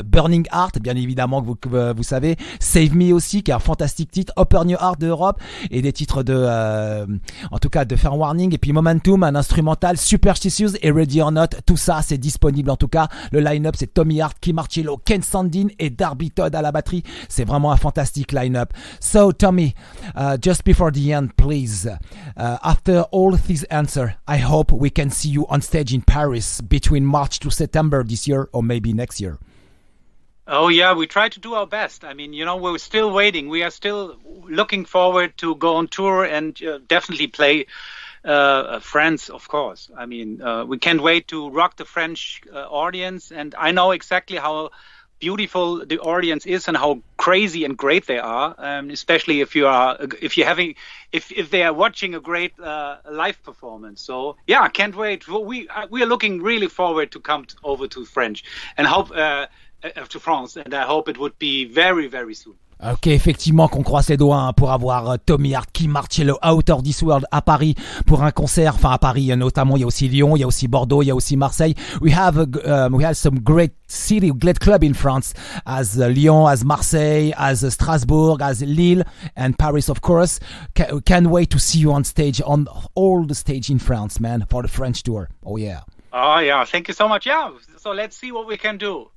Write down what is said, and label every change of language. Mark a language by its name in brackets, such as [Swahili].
[French] Burning Heart bien évidemment que vous savez, Save Me aussi qui est un fantastique titre, Open Your Heart de Europe, et des titres en tout cas de Fair Warning, et puis Momentum, un instrumental, Superstitious et Ready or Not, tout ça c'est disponible. En tout cas le line-up c'est Tommy Hart, Kee Marcello, Sandin et Darby Todd à la batterie. C'est vraiment un fantastique line-up. [English] So Tommy, just before the end, please, after all this answer, I hope we can see you on stage in Paris between March to September this year, or maybe next year. Oh yeah, we try to do our best. I mean, we're still waiting. We are still looking forward to go on tour and definitely play France, of course. I mean, we can't wait to rock the French audience, and I know exactly how beautiful the audience is and how crazy and great they are, especially if they are watching a great live performance. So yeah, I can't wait. We are looking really forward to come over to French and hope to France, and I hope it would be very, very soon. [French] Ok, effectivement qu'on croise les doigts, hein, pour avoir Tommy Hart, Kee Marcello, Out of This World à Paris pour un concert. Enfin à Paris notamment, il y a aussi Lyon, il y a aussi Bordeaux, il y a aussi Marseille. [English] We have some great city, great club in France, as Lyon, as Marseille, as Strasbourg, as Lille, and Paris, of course. Can't wait to see you on stage, on all the stage in France, man, for the French tour. Oh yeah. Oh yeah, thank you so much. Yeah, so let's see what we can do.